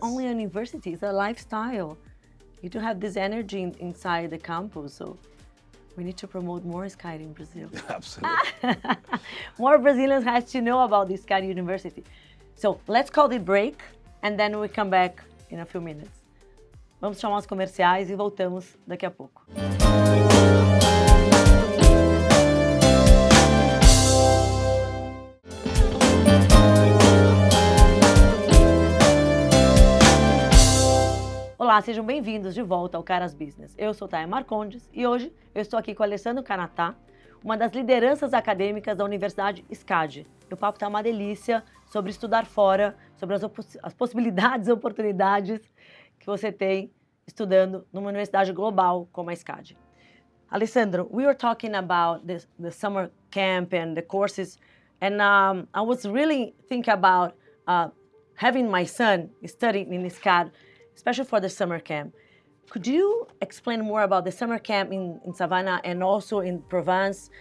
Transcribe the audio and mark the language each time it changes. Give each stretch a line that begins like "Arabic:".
English: not only a university, it's a lifestyle. You do have this energy inside the campus, so we need to promote more SCAD in Brazil. Absolutely. More Brazilians have to know about the SCAD University. So let's call it break and then we come back in a few minutes.
Portuguese: Vamos chamar os comerciais e voltamos daqui a pouco. Olá, sejam bem-vindos de volta ao CARAS Business. Eu sou Taia Marcondes e hoje eu estou aqui com o Alessandro Cannatà, uma das lideranças acadêmicas da Universidade SCAD. E o papo está uma delícia sobre estudar fora, sobre as possibilidades e oportunidades que você tem estudando numa universidade global como a SCAD.
English: Alessandro, we were talking about the summer camp and the courses, and I was really thinking about having my son studying in SCAD, especially for the summer camp. Could you explain more about the summer camp in Savannah and also in Provence?